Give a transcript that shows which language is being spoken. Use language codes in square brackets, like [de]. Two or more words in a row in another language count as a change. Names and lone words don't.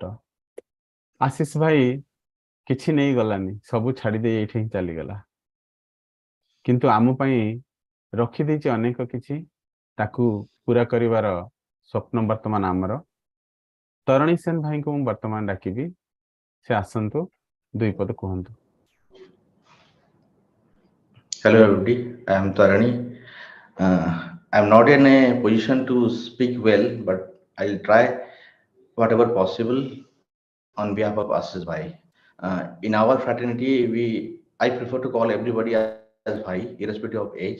[or] ଆଶିଷ ଭାଇ କିଛି ନେଇ ଗଲାନି, ସବୁ ଛାଡ଼ି ଦେଇ ଏଇଠି ହିଁ ଚାଲିଗଲା, କିନ୍ତୁ ଆମ ପାଇଁ ରଖିଦେଇଛି ଅନେକ କିଛି। ତାକୁ ପୂରା କରିବାର ସ୍ୱପ୍ନ ବର୍ତ୍ତମାନ ଆମର। ତରଣୀ ସେନ ଭାଇଙ୍କୁ ମୁଁ ବର୍ତ୍ତମାନ ଡାକିବି, ସେ ଆସନ୍ତୁ, ଦୁଇ ପଦ କୁହନ୍ତୁ। [en] Hello everybody, I am Tarani. I am not in a position to speak well, but I'll try whatever possible on behalf of Ashish Bhai. In our fraternity, I prefer to call everybody as Bhai, irrespective of age.